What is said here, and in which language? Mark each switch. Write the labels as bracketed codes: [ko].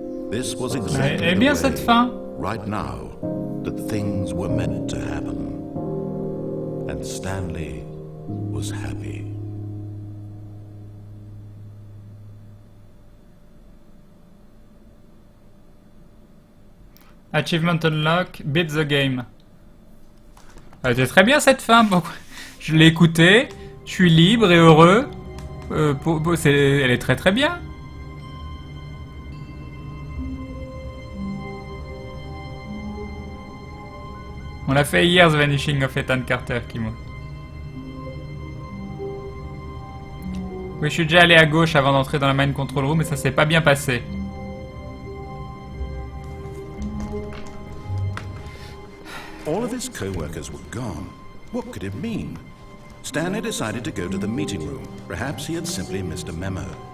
[en] This was exactly the way, right now, that things were meant to happen. And Stanley was happy. Achievement unlock, beat the game. [fr] Elle était très bien cette fin. Je l'ai écoutée, je suis libre et heureux. Elle est très très bien. On l'a fait hier, The Vanishing of Ethan Carter, Kimo. Oui, je suis déjà allé à gauche avant d'entrer dans la Mind Control Room, mais ça s'est pas bien passé. [en] All of his co-workers were gone. What could it mean? Stanley decided to go to the meeting room. Perhaps he had simply missed a memo.